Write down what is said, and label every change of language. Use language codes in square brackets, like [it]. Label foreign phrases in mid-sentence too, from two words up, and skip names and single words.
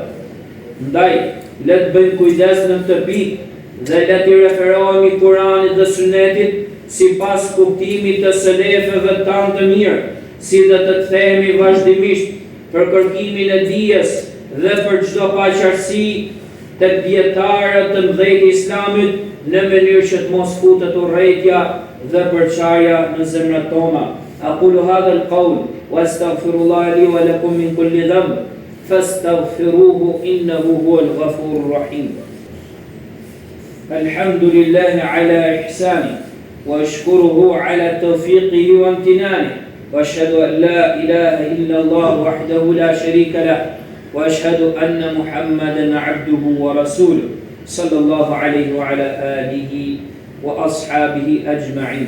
[sq] Ndaj, le të bëjmë kujdes në këtë pikë dhe le të referohemi Kuranit dhe Sunetit sipas kuptimit të selefëve tanë të mirë, si dhe të kthehemi vazhdimisht për kërkimin e dijes dhe për çdo paqartësi tek dietarët të mëdhenj të Islamit, në mënyrë që të mos futet urrëtia dhe përçarja në zemrat tona. [ar] أقول هذا القول وأستغفر الله لي ولكم من كل ذنب فاستغفروه إنه هو الغفور الرحيم. الحمد لله على إحسانه وأشكره على توفيقه وامتنانه وأشهد أن لا إله إلا الله وحده لا شريك له وأشهد أن محمدا عبده ورسوله صلى الله عليه وعلى آله وأصحابه أجمعين.